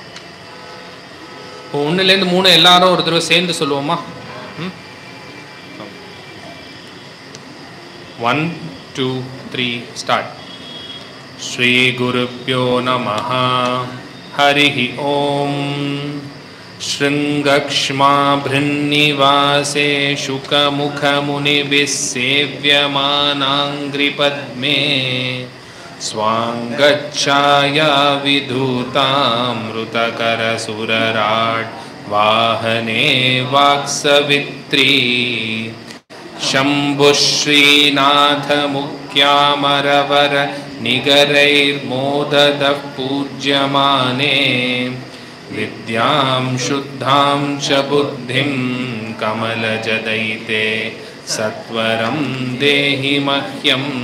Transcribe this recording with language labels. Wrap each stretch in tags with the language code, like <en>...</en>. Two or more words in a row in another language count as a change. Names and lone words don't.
<ta>இப்போ 1லேருந்து 3 எல்லாரும் ஒரு தடவை சேர்ந்து சொல்லுவோமா? 1, 2, 3 ஸ்டார்ட்.</ta> <sa>श्री गुरुभ्यो नमः. हरिः ॐ. शृङ्गक्ष्माभृन्निवासे शुकमुखमुनिभिः सेव्यमानाङ्घ्रिपद्मे स्वाङ्गच्छाया विधूतामृतकरसुरराट् वाहने वाक्सवित्री शम्भुः श्रीनाथमुख्यामरवर निगरैर्मोददः पूज्यमाने विद्यां शुद्धां च बुद्धिं कमलजदयिते सत्वरं देहि मह्यं</sa>